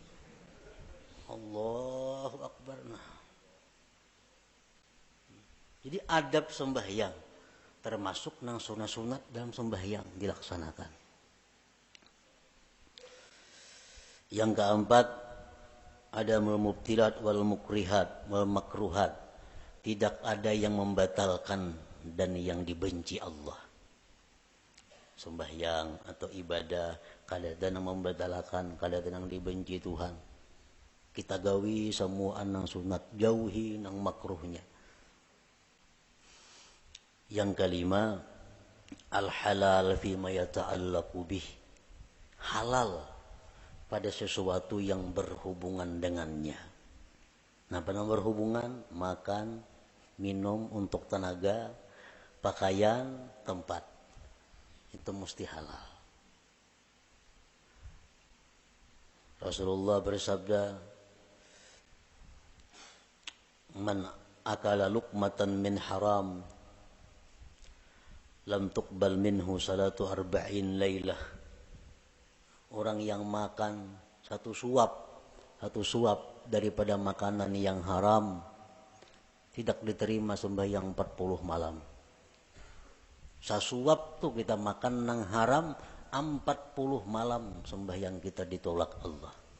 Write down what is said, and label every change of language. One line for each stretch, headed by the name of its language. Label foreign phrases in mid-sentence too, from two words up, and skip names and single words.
Arabic: الله أكبر. Nah.
Indonesian: Jadi adab sembahyang termasuk nang sunat-sunat dalam sembahyang dilaksanakan. Yang keempat, ada
Arabic: مبطلات والمكرهات والمكروهات.
Indonesian: Tidak ada yang membatalkan dan yang dibenci Allah.
Banjar: Sembahyang atau ibadah kada ada yang membatalkan, kada ada yang dibenci Tuhan. Kita gawi semua nang sunat, jauhi nang makruhnya.
Indonesian: Yang kelima,
Arabic: الحلال فيما يتعلق به.
Indonesian: Halal pada sesuatu yang berhubungan dengannya. Nah, pada berhubungan, makan, minum untuk tenaga, pakaian, tempat. Itu mesti halal. Rasulullah bersabda,
Arabic: "من أكل لقمة من حرام، لم تقبل منه صلاة أربعين ليلة."
Indonesian: Orang yang makan satu suap daripada makanan yang haram, tidak diterima sembahyang 40 malam.
Banjar: Sasuap tuh kita makan nang haram, 40 malam sembahyang kita ditolak Allah.